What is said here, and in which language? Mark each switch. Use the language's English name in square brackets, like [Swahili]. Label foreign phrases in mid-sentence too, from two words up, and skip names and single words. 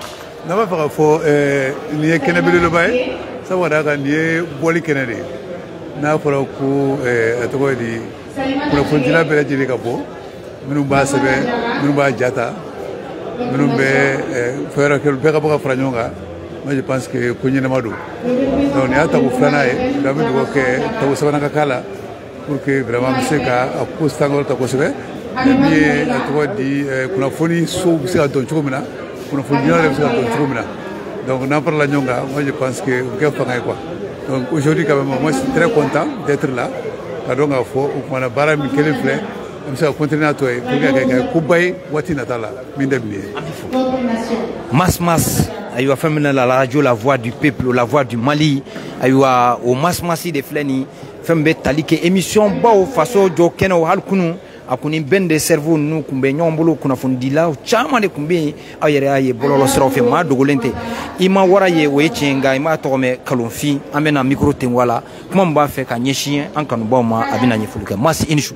[Bambara] n'a b'a fɛ ka fɔ nin ye kɛnɛ belebeleba ye sabu ka d'a kan nin ye bɔli kɛnɛ de ye n'a fɔra ko a tɔgɔ ye di kunnafonidila bɛɛ lajɛlen ka bɔ minnu b'a sɛbɛn minnu b'a jata minnu bɛ fɛɛrɛ kɛ bɛɛ ka bɔ ka fara ɲɔgɔn kan [French] moi je pense que [Bambara] ko ɲɛnama don donc nin y'a tago filanan ye donc an bɛ dugawu kɛ tago sabanan ka k'a la [French] pour que vraiment [Bambara] bɛ se ka a ko sankɔrɔta kosɛbɛ min ye a tɔgɔ di kunnafoni sow bɛ se ka dɔn cogo min na kunnafonidilaw yɛrɛ bɛ se ka dɔn cogo min na donc n'an farala ɲɔgɔn kan [French] moi je pense que [Bambara] o bɛ kɛ fanga ye [French] quoi donc aujourd'hui quand même moi je suis très content d'être là [Bambara] ka dɔn k'a fɔ o kumana baara min kelen filɛ an bɛ se ka continuer a tɔ ye [French] pour que [Bambara] a kɛ koba ye waati nata la min tɛ bilen ye. Mas ayiwa fɛn min na la radio la [French] voix du peuple [Bambara] la voix du Mali ayiwa o Mas de filɛ nin fɛn bɛ tali kɛ émission baw faso jɔ kɛnɛw hali kunu a kɔni bɛn de cerveau ninnu kun bɛ ɲɔgɔn bolo kunnafonidilaw caman de kun bɛ yen aw yɛrɛ y'a ye bɔlɔlɔ siraw fɛ maa dogolen tɛ i ma wara ye o ye tiɲɛ nka i m'a tɔgɔ mɛn kalonfin an bɛna micro ten wala kuma min b'a fɛ ka ɲɛsin an kanubaw ma a bɛna ɲɛfɔli kɛ Mas i ni su.